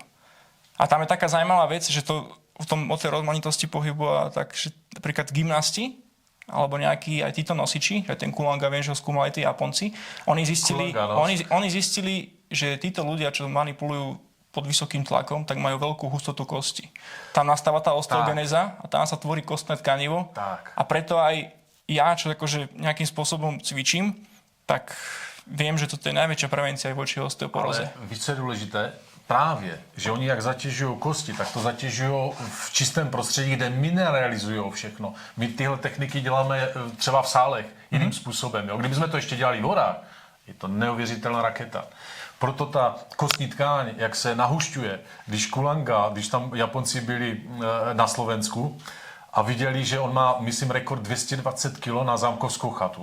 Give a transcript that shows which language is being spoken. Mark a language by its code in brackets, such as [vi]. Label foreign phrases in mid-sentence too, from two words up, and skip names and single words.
[sk] A tam je taká zaujímavá vec, že to o tej rozmanitosti pohybu a tak, že napríklad gymnasti alebo nejakí aj títo nosiči, aj ten Kulanga, viem, že ho skúmali tí Japonci, oni zistili, že títo ľudia, čo manipulujú pod vysokým tlakom, tak majú veľkú hustotu kosti. Tam nastáva tá osteogenéza a tam sa tvorí kostné tkanivo. Tak. A preto aj ja, čo akože nejakým spôsobom cvičím, tak viem, že toto je najväčšia prevencia aj voči osteoporóze. [cs] Ale víc je důležité, právě, že oni jak zatěžují kosti, tak to zatěžují v čistém prostředí, kde mineralizují všechno. My tyhle techniky děláme třeba v sálech jiným způsobem. Jo? Kdybychom to ještě dělali v horách, je to neuvěřitelná raketa. Proto ta kostní tkáň, jak se nahušťuje, když tam Japonci byli na Slovensku a viděli, že on má, myslím, rekord 220 kg na zámkovskou chatu.